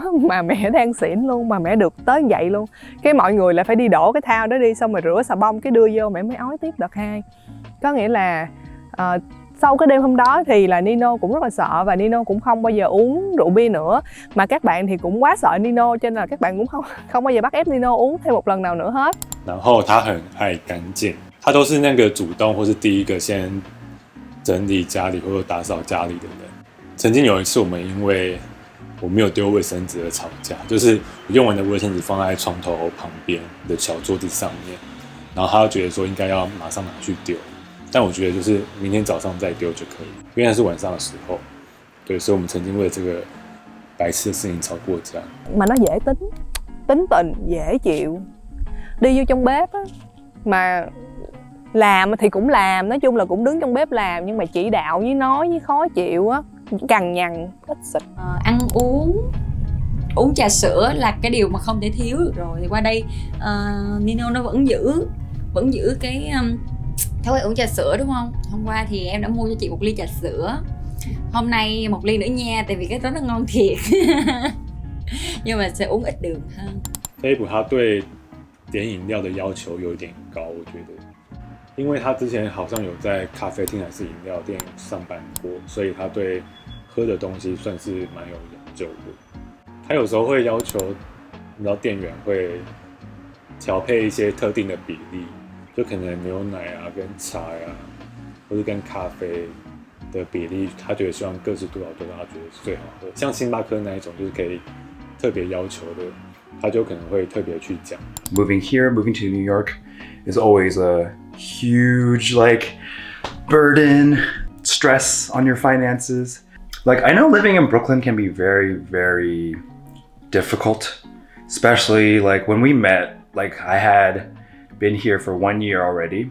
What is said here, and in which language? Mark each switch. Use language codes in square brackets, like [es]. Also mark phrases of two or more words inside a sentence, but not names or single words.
[vi] Mà mẹ đang xỉn luôn, mà mẹ được tới vậy luôn. Cái mọi người lại phải đi đổ cái thao đó đi, xong rồi rửa xà bông cái đưa vô mẹ mới ói tiếp đợt 2. Có nghĩa là sau cái đêm hôm đó thì là Nino cũng rất là sợ, và Nino cũng không bao giờ uống rượu bia nữa. Mà các bạn thì cũng quá sợ Nino, cho nên là các bạn cũng không bao giờ bắt ép Nino uống thêm một lần nào nữa hết. [zh] 然后他很爱干净，他都是那个主动或是第一个先整理家里或者打扫家里的人。曾经有一次，我们因为我没有丢卫生纸而吵架，就是我用完的卫生纸放在床头旁边的小桌子上面，然后他就觉得说应该要马上拿去丢，但我觉得就是明天早上再丢就可以，因为那是晚上的时候。对，所以我们曾经为了这个白痴的事情吵过架。 Mà nó dễ tính tình, dễ chịu. Đi vô trong bếp á, mà làm thì cũng làm, nói chung là cũng đứng trong bếp làm, nhưng mà chỉ đạo với nói với khó chịu á, cằn nhằn, ít xịt. Ăn uống trà sữa là cái điều mà không thể thiếu được rồi. Thì qua đây Nino nó vẫn giữ cái thói quen uống trà sữa đúng không? Hôm qua thì em đã mua cho chị một ly trà sữa, hôm nay một ly nữa nha, tại vì cái đó nó ngon thiệt. Nhưng mà sẽ uống ít đường hơn. Phillip 他对点饮料的要求有点高，我觉得，因为他之前好像有在咖啡厅还是饮料店上班过，所以他对喝的东西算是蛮有研究的。他有时候会要求，你知道店员会调配一些特定的比例，就可能牛奶啊跟茶呀、或是跟咖啡的比例，他觉得希望各是多少，他觉得是最好的。像星巴克那一种就是可以特别要求的，他就可能会特别去讲。 [en] Moving to New York is always a huge like burden, stress on your finances. Like I know living in Brooklyn can be very, very difficult, especially like when we met, like I had been here for 1 year already.